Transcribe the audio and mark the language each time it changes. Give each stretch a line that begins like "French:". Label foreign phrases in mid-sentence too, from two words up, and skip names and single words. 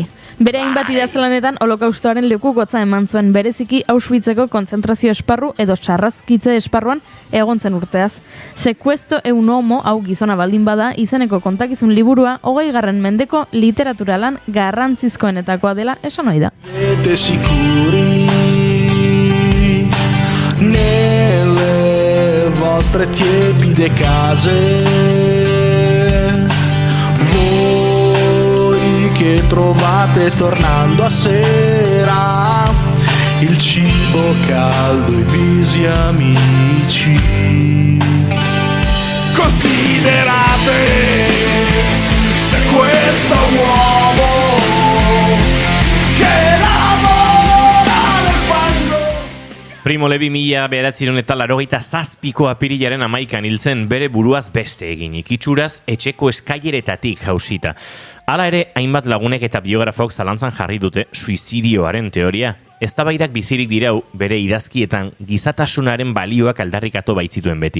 Basque: Bere hainbat idazlanetan holokaustoaren lekukotza eman zuen bereziki Auschwitzeko kontzentrazio esparru edo sarrazkitze esparruan egon zen urteaz. Secuesto un homo, hau gizona baldin bada, izeneko kontakizun liburua 20. Mendeko literaturalan garrantzizkoenetakoa dela esan ohi da.
Italian: Nelle vostre tiepide case che trovate tornando a sera il cibo caldo e visi amici. Considerate se questo uomo che lavora nel fango.
Basque: Primo Levi 1987ko apirilaren 11 hiltzen bere buruaz beste egin, itxuraz etxeko eskaileretatik jausita. Hala ere, hainbat lagunek eta biografok zalantzan jarri dute suizidioaren teoria. Eztabaidak bizirik dirau bere idazkietan gizatasunaren balioak aldarrikatu baitzituen beti.